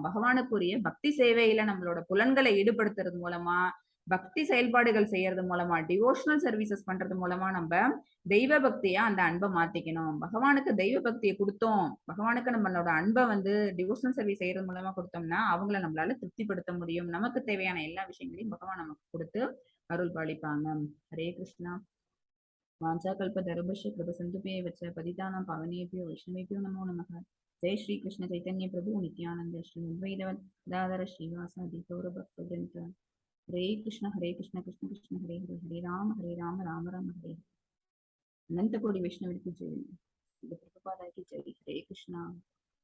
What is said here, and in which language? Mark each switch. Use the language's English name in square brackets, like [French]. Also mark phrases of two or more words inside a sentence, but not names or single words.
[Tamil] பகவானுக்குரிய பக்தி சேவையில நம்மளோட புலன்களை ஈடுபடுத்துறது மூலமா, பக்தி செயல்பாடுகள் செய்யறது மூலமா, [English] devotional services [Tamil] பண்றது மூலமா நம்ம தெய்வ பக்தியா அந்த அன்பை மாத்திக்கணும். பகவானுக்கு தெய்வ பக்தியை கொடுத்தோம், பகவானுக்கு நம்மளோட அன்பை வந்து [English] devotional service [Tamil] செய்யறது மூலமா கொடுத்தோம்னா அவங்கள நம்மளால திருப்திப்படுத்த முடியும். நமக்கு தேவையான எல்லா விஷயங்களையும் பகவான் நமக்கு கொடுத்து அருள் பாலிப்பாங்க. ஹரே கிருஷ்ணா. [Sanskrit] वाञ्छा कल्पतरुभ्यश्च कृपसिन्धुभ्येव च पतितानां पावनेभ्यो वैष्णवेभ्यो नमो नमः। जय श्री कृष्ण चैतन्य प्रभु नित्यानंद श्री अद्वैत गदाधर श्रीवासादि गौरभक्तवृन्द। हरे कृष्ण कृष्ण कृष्ण हरे हरे, हरे राम राम राम हरे। [Hindi] अनंत कोटि वैष्णव की जय, प्रभुपाद की जय। हरे कृष्णा।